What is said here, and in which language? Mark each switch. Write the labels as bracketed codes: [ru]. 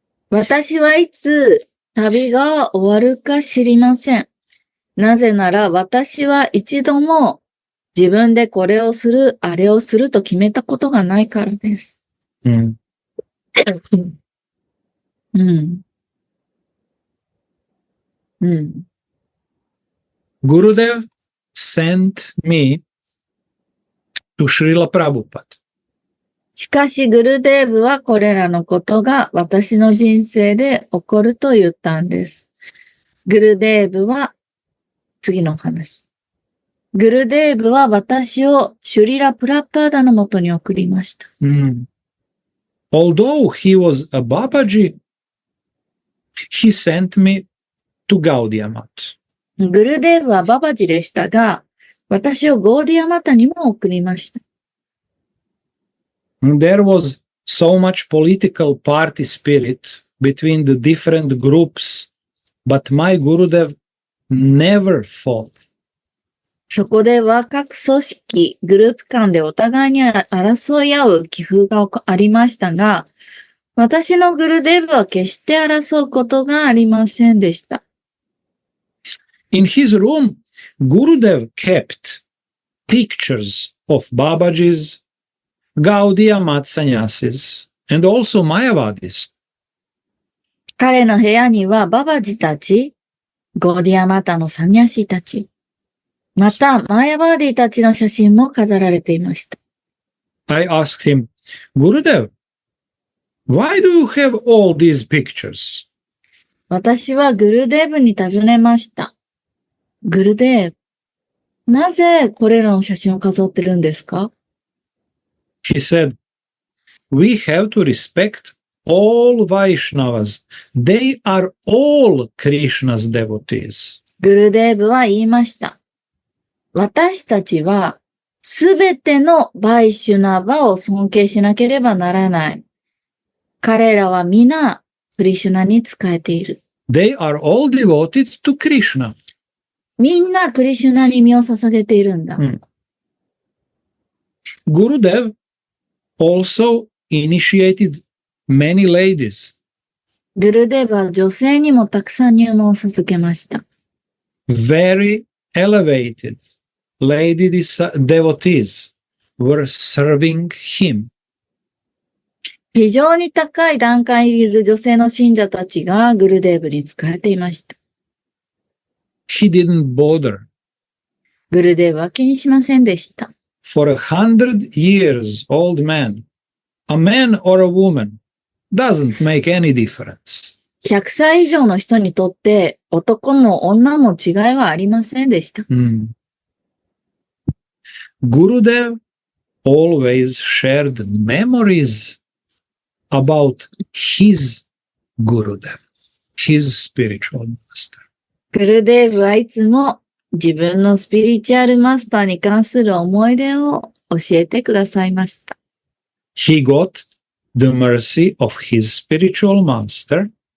[ja] 私はいつ旅が終わるか知りません。なぜなら私は一度も自分でこれをする、あれをすると決めたことがないからです。 Mm. うん。うん。 [en] Gurudev sent me to Srila Prabhupada. [ja] しかし、グルデーブはこれらのことが私の人生で起こると言ったんです。グルデーブは、次の話。グルデーブは私をシュリラ・プラッパーダのもとに送りました。 [en] Although he was a Babaji, he sent me to Gaudiya Math. [ja] グルデーブはババジでしたが、私をゴーディアマタにも送りました。 [en] There was so much political party spirit between the different groups, but my Gurudev never fought. [ja] そこでは各組織、グループ間でお互いに争い合う気風がありましたが、私のグルデーブは決して争うことがありませんでした。 [en] In his room, Gurudev kept pictures of Babajis, Gaudiya Math Sannyasis, and also Mayavadis. [ja] 彼の部屋にはババジたち、ゴーディアマタのサニャシたち、またマヤバーディたちの写真も飾られていました。 [en] I asked him, Gurudev, why do you have all these pictures? [ja] 私はグルデーブに尋ねました。グルデーブ、なぜこれらの写真を飾ってるんですか？ [en] He said, we have to respect all Vaishnavas. They are all Krishna's devotees. [ja] グルデーブは言いました。私たちはすべてのバイシュナバを尊敬しなければならない。彼らは皆クリシュナに仕えている。 [en] They are all devoted to Krishna. [ja] みんなクリシュナに身を捧げているんだ。 [en] Gurudev also initiated many ladies. [ja] グルデーブは女性にもたくさん入門を授けました。 [en] Very elevated lady devotees were serving him. [ja] 非常に高い段階にいる女性の信者たちがグルデーブに仕えていました。 [en] He didn't bother. [ja] グルデーブは気にしませんでした。 [en] For 100 years old man, a man or a woman, doesn't make any difference. [ja] 100歳以上の人にとって男も女も違いはありませんでした。 [en] Gurudev always shared memories about his Gurudev, his spiritual master. [ja] グルデーブはいつも自分のスピリチュアルマスターに関する思い出を教えてくださいました。 [en] He got the mercy of his spiritual master.